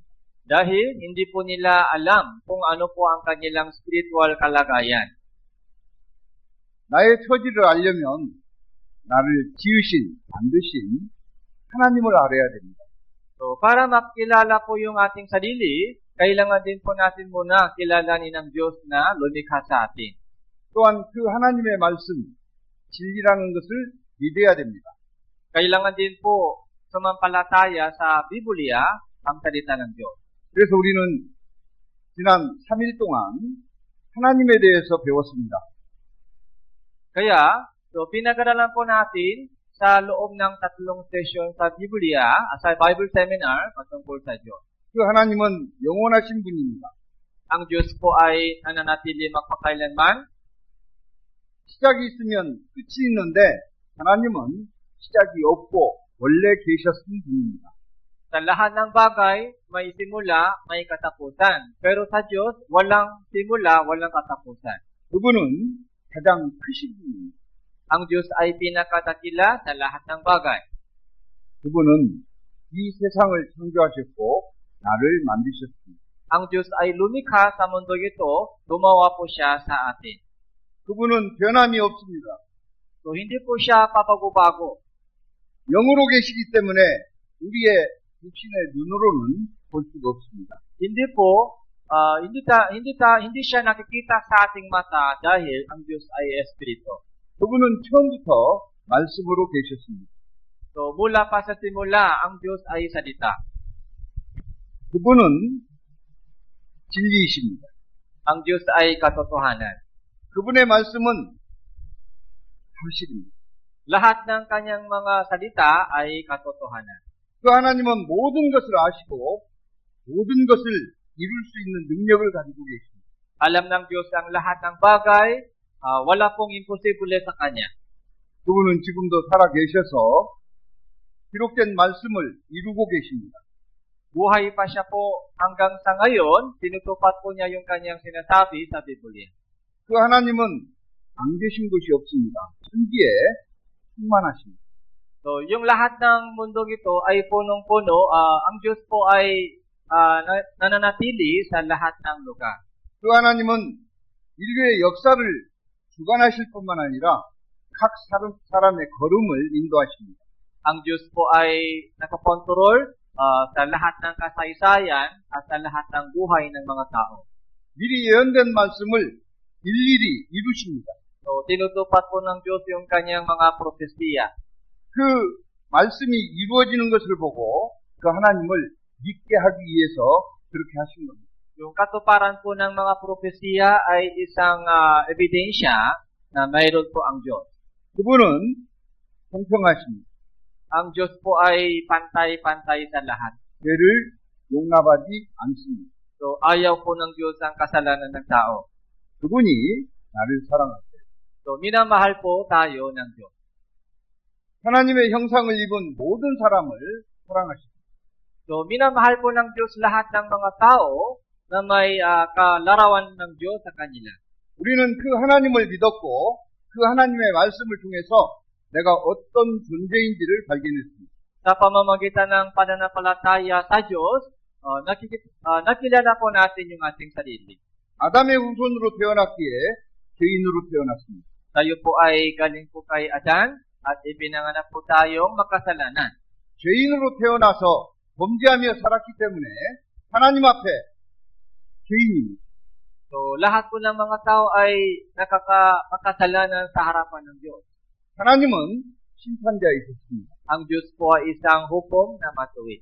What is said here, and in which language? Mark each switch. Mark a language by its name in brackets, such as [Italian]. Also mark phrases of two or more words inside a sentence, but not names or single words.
[Filipino] Dahil hindi po nila alam kung ano po ang kanilang spiritual kalagayan. [Korean] 나의 처지를 알려면 나를 지으신, 만드신 하나님을 알아야 됩니다. [Filipino] So, para makilala po yung ating sarili, kailangan din po natin muna kilalanin ng Diyos na lumikha sa atin. [Korean] 또한 그 하나님의 말씀, 진리라는 것을 믿어야 됩니다. [Filipino] Kailangan din po sumampalataya sa Biblia ang salita ng Diyos. [Korean] 그래서 우리는 지난 3일 동안 하나님에 대해서 배웠습니다. [Filipino] Kaya, so pinag-aralan po natin sa loob ng 3 session sa Biblia, sa [English] Bible seminar [Filipino] patungkol sa Diyos. [Korean] 그 하나님은 영원하신 분입니다. [Filipino] Ang Diyos po ay nananatili magpakailanman. [Korean] 시작이 있으면 끝이 있는데 하나님은 시작이 없고 원래 계셨던 분입니다. [Filipino] Sa lahat ng bagay, may simula, may katapusan. Pero sa Diyos, walang simula, walang katapusan. [Korean] 그분은 가장 크신 분입니다. [Filipino] Ang Diyos ay pinakatakila sa lahat ng bagay. [Korean] 그분은 이 세상을 창조하셨고 나를 만드셨습니다. [Filipino] Ang Diyos ay lumikha sa mundo ito, gumawa po siya sa atin. [Korean] 그분은 변함이 없습니다. [Filipino] So, hindi po siya papago-bago. [Korean] 영으로 계시기 때문에 우리의 육신의 눈으로는 볼 수가 없습니다. [Filipino] Hindi po, hindi siya nakikita sa ating mata dahil ang Diyos ay Espiritu. [Korean] 그분은 처음부터 말씀으로 계셨습니다. [Filipino] So, mula pa sa simula, ang Diyos ay salita. [Korean] 그분은 진리이십니다. [Filipino] Ang Diyos ay katotohanan. [Korean] 그분의 말씀은 사실입니다. [Filipino] Lahat ng kanyang mga salita ay katotohanan. [Korean] 그 하나님은 모든 것을 아시고 모든 것을 이룰 수 있는 능력을 가지고 계십니다. [Filipino] Alam ng Diyos ang lahat ng bagay, wala pong imposible sa Kanya. [Korean] 그분은 지금도 살아 계셔서 기록된 말씀을 이루고 계십니다. [Filipino] Buhay pa siya po hanggang sa ngayon, tinutupad po niya yung kanyang sinasabi sa Biblia. [Korean] 그 하나님은 안 계신 것이 없습니다. 천지에 충만하십니다. [Filipino] So, yung lahat ng mundong ito ay punong-puno, ang Diyos po ay nananatili sa lahat ng lugar. [Korean] 그 하나님은 인류의 역사를 주관하실 뿐만 아니라 각 사람의 걸음을 인도하십니다. [Filipino] Ang Diyos po ay nakakontrol sa lahat ng kasaysayan at sa lahat ng buhay ng mga tao. [Korean] 미리 예언된 말씀을 일일이 이루십니다. [Filipino] So, tinutupad po ng Diyos yung kanyang mga propesiya. [Korean] 그 말씀이 이루어지는 것을 보고 그 하나님을 믿게 하기 위해서 그렇게 하신 겁니다. [Filipino] Yung katuparan po ng mga propesiya ay isang ebidensya na mayroon po ang Diyos. [Korean] 그분은 공평하십니다. [Filipino] Ang Diyos po ay pantay-pantay sa lahat. [Korean] 죄를 용납하지 않습니다. [Filipino] So, ayaw po ng Diyos ang kasalanan ng tao. [Korean] 그분이 나를 사랑하세요. [Filipino] So, minamahal po tayo ng Diyos. [Korean] 하나님의 형상을 입은 모든 사람을 사랑하십니다. [Filipino] So, minamahal po ng Diyos lahat ng mga tao na may kalarawan ng Diyos sa kanila. [Korean] 우리는 그 하나님을 믿었고 그 하나님의 말씀을 통해서 내가 어떤 존재인지를 발견했습니다. [Filipino] Sa pamamagitan ng pananampalataya sa Diyos, nakilala po natin yung ating sarili. [Korean] 아담의 후손으로 태어났기에 죄인으로 태어났습니다. [Filipino] Tayo po ay galing po kay Adan at ibinanganak po tayong makasalanan. [Korean] 죄인으로 태어나서 범죄하며 살았기 때문에 하나님 앞에 죄인입니다. [Filipino] So, lahat po ng mga tao ay makasalanan sa harapan ng Diyos. [Korean] 하나님은 심판자이셨습니다. [Filipino] Ang Diyos po ay isang hukom na matuwid.